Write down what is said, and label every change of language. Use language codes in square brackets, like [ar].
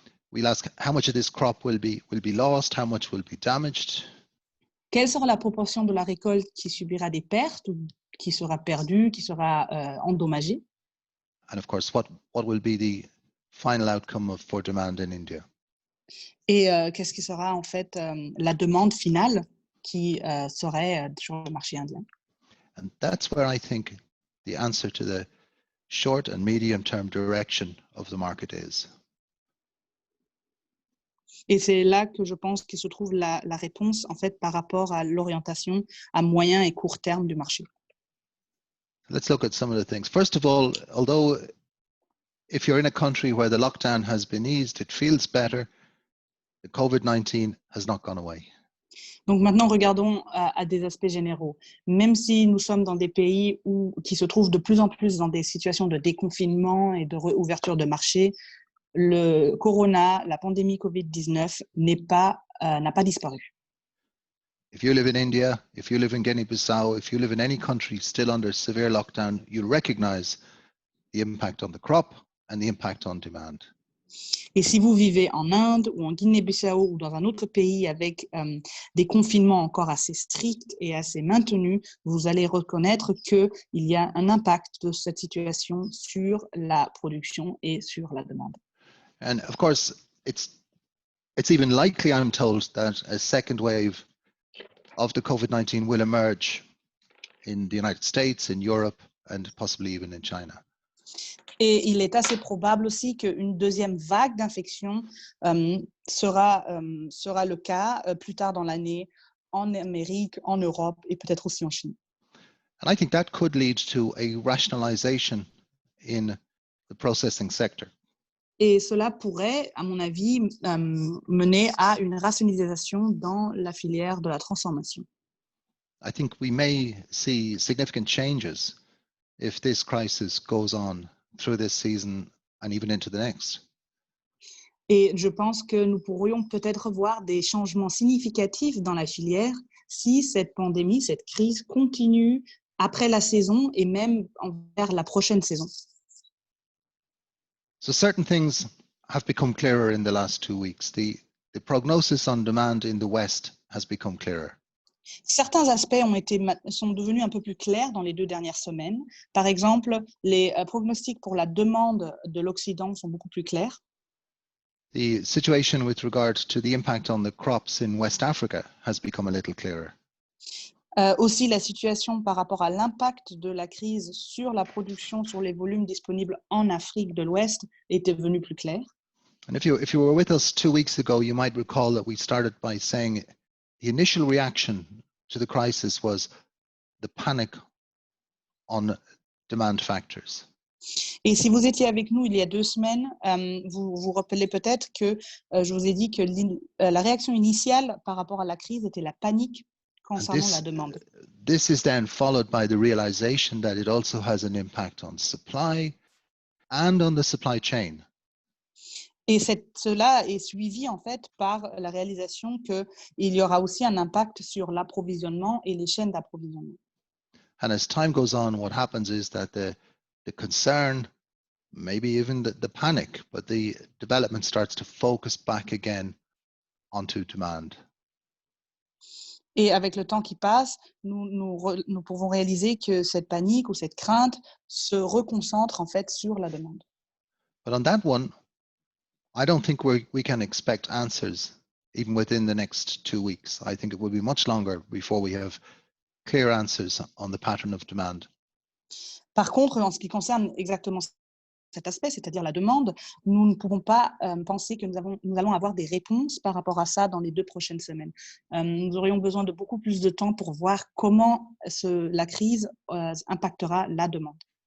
[en] We'll ask how much of this crop will be lost, how much will be damaged, [fr] Quelle sera la proportion de la récolte qui subira des pertes ou qui sera perdue, qui sera endommagée? [en] and of course, what will be the final outcome for demand in India? [fr] Et qu'est-ce qui sera en fait la demande finale qui serait sur le marché indien? [en] And that's where I think the answer to the short and medium term direction of the market is. [fr] Et c'est là que je pense qu'il se trouve la réponse en fait par rapport à l'orientation à moyen et court terme du marché. [en] Let's look at some of the things. First of all, although if you're in a country where the lockdown has been eased, it feels better, the COVID-19 has not gone away. [fr] Donc maintenant, regardons à des aspects généraux. Même si nous sommes dans des pays qui se trouvent de plus en plus dans des situations de déconfinement et de réouverture de marché, le corona, la pandémie Covid-19 n'a pas disparu. [en] If you live in India, if you live in Guinea-Bissau, if you live in any country still under severe lockdown, you'll recognize the impact on the crop and the impact on demand. [fr] Et si vous vivez en Inde ou en Guinée-Bissau ou dans un autre pays avec des confinements encore assez stricts et assez maintenus, vous allez reconnaître qu'il y a un impact de cette situation sur la production et sur la demande. [en] And of course, it's even likely, I'm told, that a second wave of the COVID-19 will emerge in the United States, in Europe, and possibly even in China. [fr] Et il est assez probable aussi qu'une deuxième vague d'infection sera le cas plus tard dans l'année en Amérique, en Europe et peut-être aussi en Chine. [en] And I think that could lead to a rationalization in the processing sector. [fr] Et cela pourrait, à mon avis, mener à une rationalisation dans la filière de la transformation. [en] I think we may see significant changes if this crisis goes on through this season and even into the next. [fr] Et je pense que nous pourrions peut-être voir des changements significatifs dans la filière si cette pandémie, cette crise continue après la saison et même vers la prochaine saison. [en] So certain things have become clearer in the last 2 weeks. The prognosis on demand in the West has become clearer. [fr] Certains aspects sont devenus un peu plus clairs dans les 2 dernières semaines. Par exemple, les pronostics pour la demande de l'Occident sont beaucoup plus clairs. [en] The situation with regard to the impact on the crops in West Africa has become a little clearer. [fr] Aussi, la situation par rapport à l'impact de la crise sur la production, sur les volumes disponibles en Afrique de l'Ouest est devenue plus claire. [en] And if you were with us 2 weeks ago, you might recall that we started by saying the initial reaction to the crisis was the panic on demand factors. [fr] Et si vous étiez avec nous il y a 2 semaines, vous vous rappelez peut-être que je vous ai dit que la réaction initiale par rapport à la crise était la panique concernant la demande. [en] This is then followed by the realization that it also has an impact on supply and on the supply chain. [fr] Et cela est suivi en fait par la réalisation qu'il y aura aussi un impact sur l'approvisionnement et les chaînes d'approvisionnement. [en] And as time goes on, what happens is that the concern, maybe even the panic, but the development starts to focus back again onto demand. [fr] Et avec le temps qui passe, nous pouvons réaliser que cette panique ou cette crainte se reconcentre en fait sur la demande. [en] But on that one, I don't think we can expect answers even within the next 2 weeks. I think it will be much longer before we have clear answers on the pattern of demand. [fr] Par contre, en ce qui concerne exactement cet aspect, c'est-à-dire la demande, nous ne pouvons pas penser que nous allons avoir des réponses par rapport à ça dans les 2 prochaines semaines. Nous aurions besoin de beaucoup plus de temps pour voir comment la crise impactera la demande.